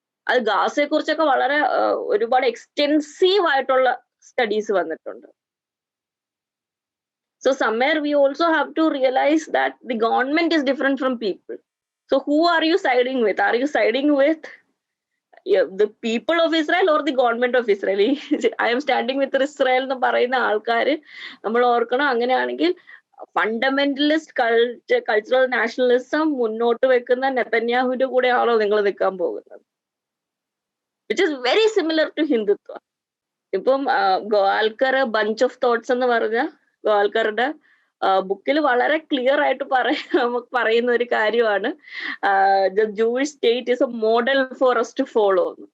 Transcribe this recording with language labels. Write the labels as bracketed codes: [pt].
[ml] അത് ഗാസയെ കുറിച്ചൊക്കെ വളരെ ഒരുപാട് എക്സ്റ്റെൻസീവ് ആയിട്ടുള്ള സ്റ്റഡീസ് വന്നിട്ടുണ്ട്. [en] So somewhere we also have to realize that the government is different from people. So who are you siding with? Are you siding with the people of Israel or the government of Israel. I am standing with Israel [ml] എന്ന് പറയുന്ന ആൾക്കാര് നമ്മൾ ഓർക്കണം. അങ്ങനെയാണെങ്കിൽ fundamentalist cultural nationalism മുന്നോട്ട് വെക്കുന്ന നെതന്യാഹുവിന്റെ കൂടെയാണോ നിങ്ങൾ നിൽക്കാൻ പോകുന്നത്? [en] Which is very similar to Hindutva. [ml] ഇപ്പം ഗോവാൽക്കർ ബഞ്ച് ഓഫ് തോട്ട്സ് എന്ന് പറഞ്ഞ ഗോവാൽക്കറുടെ ബുക്കിൽ വളരെ ക്ലിയർ ആയിട്ട് പറയുന്ന ഒരു കാര്യമാണ് [en] The Jewish state is a model for us to follow.